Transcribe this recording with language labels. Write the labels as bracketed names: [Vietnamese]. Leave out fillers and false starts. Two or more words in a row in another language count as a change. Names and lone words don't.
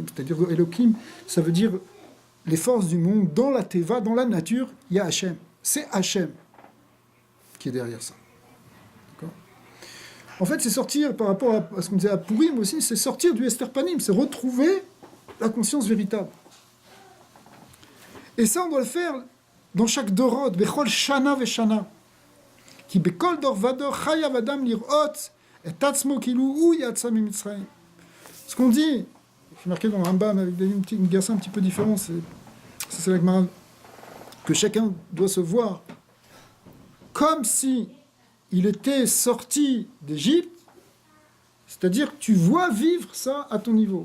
[French] C'est-à-dire Elohim, ça veut dire les forces du monde, dans la Teva, dans la nature, il y a Hachem. C'est Hachem qui est derrière ça. D'accord ? En fait, c'est sortir, par rapport à ce qu'on disait à Purim aussi, c'est sortir du [Hebrew] הסתר פנים, [French] c'est retrouver la conscience véritable. Et ça, on doit le faire dans chaque dorot, [Hebrew] בכל שנה ושנה. כי בכל דור ודור חייב אדם לראות את עצמו כאילו הוא יצא ממצרים. [French] Ce qu'on dit, c'est marqué dans le Rambam avec une garçon un petit peu différente, c'est la Gemara, que chacun doit se voir comme si il était sorti d'Égypte, c'est-à-dire que tu vois vivre ça à ton niveau.